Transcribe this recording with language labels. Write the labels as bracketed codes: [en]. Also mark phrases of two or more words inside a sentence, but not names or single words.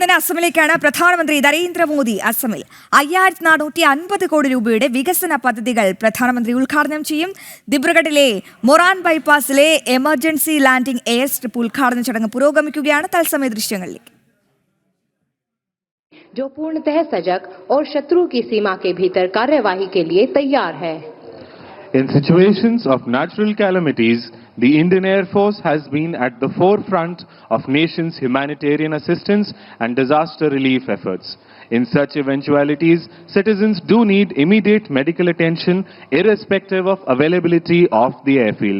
[ml] ഇന്ന് അസമിലേക്കാണ് പ്രധാനമന്ത്രി നരേന്ദ്രമോദി അസമിൽ 5450 കോടി രൂപയുടെ വികസന പദ്ധതികൾ പ്രധാനമന്ത്രി ഉദ്ഘാടനം ചെയ്യും. ദിബ്രുഗഡിലെ മൊറാൻ ബൈപ്പാസിലെ എമർജൻസി ലാൻഡിംഗ് എയർ സ്ട്രിപ്പ് ഉദ്ഘാടന ചടങ്ങ് പുരോഗമിക്കുകയാണ്. തത്സമയ ദൃശ്യങ്ങളിലേക്ക്. [hi] जो पूर्णतः सजग और शत्रु की सीमा के भीतर कार्यवाही के लिए तैयार है. [en] In situations of natural calamities, the Indian Air Force has been at the forefront of nation's humanitarian assistance and disaster relief efforts. In such eventualities, citizens do need immediate medical attention irrespective of availability of the airfield.